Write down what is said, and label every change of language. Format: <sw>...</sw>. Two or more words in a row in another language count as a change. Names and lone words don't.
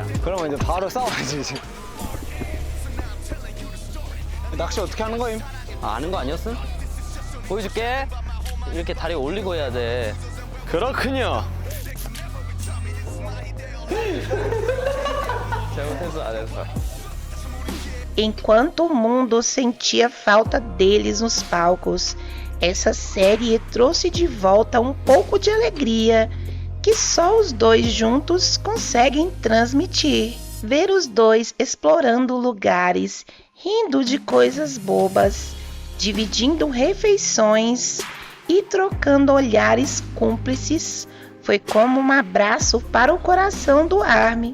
<ko>그러면 이제 바로 싸워야지 이제. 낚시 어떻게 하는 거임? 아, 아는 거 아니었음? 보여줄게. 이렇게 다리 올리고 해야 돼. 그렇군요. 잘못했어 안 했어.</ko> <pt>Enquanto o mundo sentia falta deles nos palcos, essa série trouxe de volta um pouco de alegria que só os dois juntos conseguem transmitir. Ver os dois explorando lugares, rindo de coisas bobas, dividindo refeições e trocando olhares cúmplices foi como um abraço para o coração do ARMY.</pt>